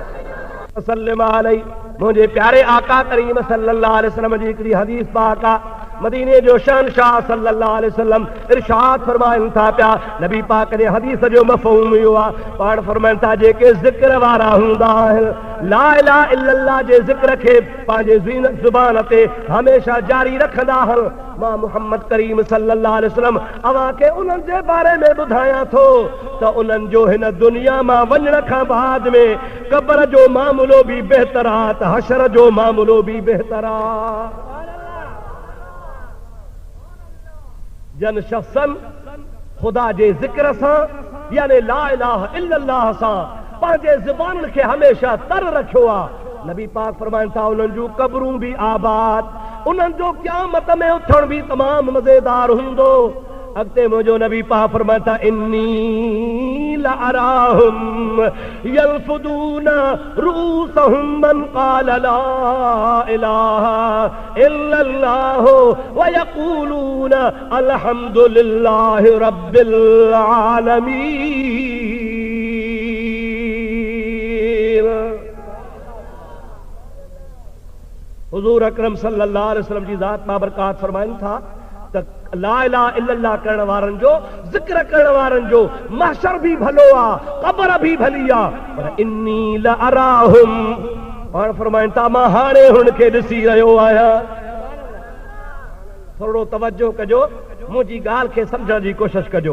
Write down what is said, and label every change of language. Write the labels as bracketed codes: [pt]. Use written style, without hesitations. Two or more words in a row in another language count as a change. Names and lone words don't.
[ar] صلى الله عليه [sd] मुंहिंजे प्यारे आका करीम [ar] صلى الله عليه وسلم [sd] जी हिकिड़ी हदीस पाक आहे मदीने जो शहंशाह [ar] صلى الله عليه وسلم [sd] इरशाद फरमाइन था पिया, नबी पाक ने हदीस जो मफ़हूम इहो आहे, पाण फरमाइन था जेके ज़िक्र वारा हूंदा आहिनि [ar] لا إله إلا الله [sd] जे ज़िक्र खे पंहिंजे ज़ुबान ते हमेशा जारी रखंदा आहिनि। मां मुहम्मद करीम [ar] صلى الله عليه وسلم [sd] अवां खे उन्हनि जे बारे में ॿुधायां थो त उन्हनि जो हिन दुनिया मां वञण खां बाद में क़ब्र जो मामलो बि बहितर आहे त हशर जो मामलो बि बहितर आहे। जन शख्सन खुदा जे ज़िक्र सां यानी [ar] لا إله إلا الله [sd] सां पंहिंजे ज़ुबान खे हमेशा तर रखियो आहे। नबी पाक फरमाइनि था उन्हनि जूं क़ब्रूं बि आबाद, उन्हनि जो क़यामत में उथण बि तमामु मज़ेदार हूंदो। अॻिते मुंहिंजो नबी पाक फरमाइनि था [ar] إني لأراهم ينفضون رؤوسهم من قال لا إله إلا الله ويقولون الحمد لله رب العالمين. [sd] हुजूर अकरम [ar] صلى الله عليه وسلم [sd] जी ज़ात बाबरकात फरमाइनि था त [ar] لا إله إلا الله [sd] करण वारनि जो ज़िक्र करण वारनि जो महशर भी भलो आहे, क़ब्र भी भली आहे। पर [ar] إني لأراهم [sd] पाण फरमाइनि था मां हाणे हुन खे ॾिसी रहियो आहियां। थोरो तवजो कजो, मुंहिंजी ॻाल्हि खे सम्झण जी कोशिश कजो।